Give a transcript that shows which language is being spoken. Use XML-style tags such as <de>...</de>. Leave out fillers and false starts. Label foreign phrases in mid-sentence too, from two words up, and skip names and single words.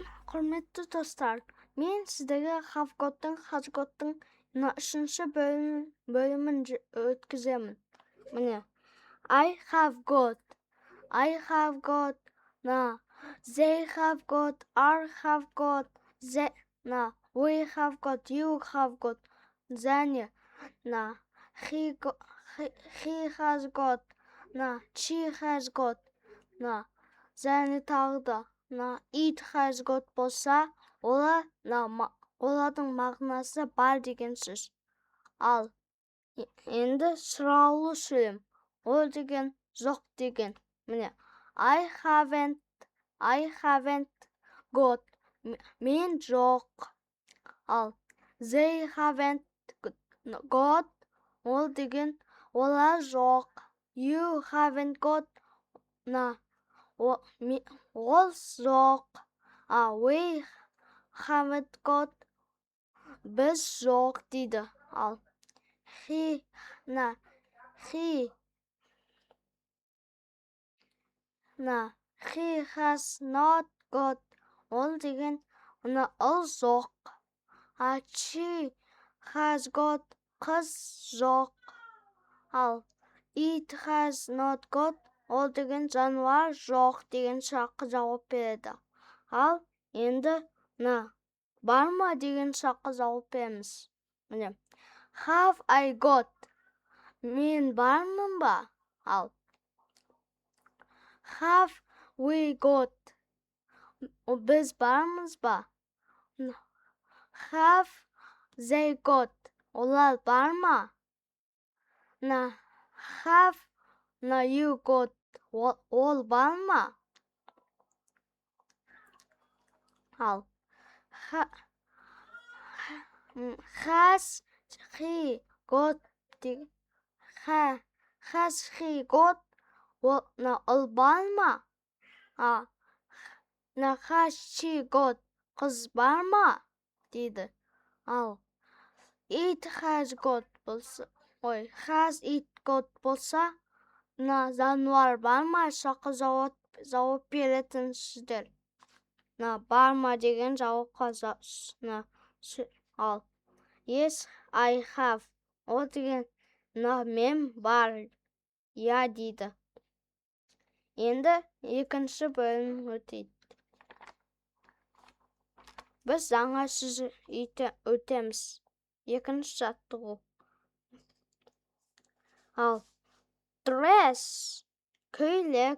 <kk>Құрметті достар, мен сіздерге хавготтың үшінші бөлімін өткіземін. Міне,</kk> <en>I have got, they have got, are have got, we have got, you have got, және, he has got, she has got,</en> <kk>және тағы да,</kk> <en>it has got</en> <kk>болса, олардың мағынасы бар деген сөз. Ал енді сұраулы сөйлем. Ол деген жоқ деген. Міне,</kk> <en>I haven't got.</en> <kk>Мен жоқ. Ал</kk> <en>they haven't got.</en> <kk>Ол деген олар жоқ.</kk> <en>You haven't got.</en> <kk>Ол жоқ.</kk> <en>We haven't got.</en> <kk>Біз жоқ дейді. Ал</kk> <en>he has not got.</en> <kk>Ол деген ол жоқ.</kk> <en>She has got.</en> <kk>Қыз жоқ. Ал</kk> <en>it has not got.</en> <kk>Ол деген жануар жоқ деген сұраққа жауап береді. Ал енді бар ма деген сұраққа жауап береміз. Міне,</kk> <en>have I got?</en> <kk>Мен бармын ба?</kk> <en>Ал have we got?</en> <kk>Біз бармыз ба?</kk> <en>Have they got?</en> <kk>Олар бар ма?</kk> <en>Have you got?</en> <kk>Ол бар ма? Ал</kk> <en>has he got? Has he got?</en> <kk>Ол бар ма?</kk> <en>Has she got?</en> <kk>Қыз бар ма? Дейді. Ал</kk> <en>it has got</en> <kk>болса,</kk> <en>has it got</en> <kk>болса, жануар бар ма? Сұраққа жауап беретін сіздер. Бар ма деген жауапқа ал</kk> <en>yes, I have.</en> <kk>Ол деген мен бар. Я дейді. Енді екінші бөлім өтейді. Біз жаңа сөз өтеміз. Екінші жаттығу. Ал dress, көйлек.</kk>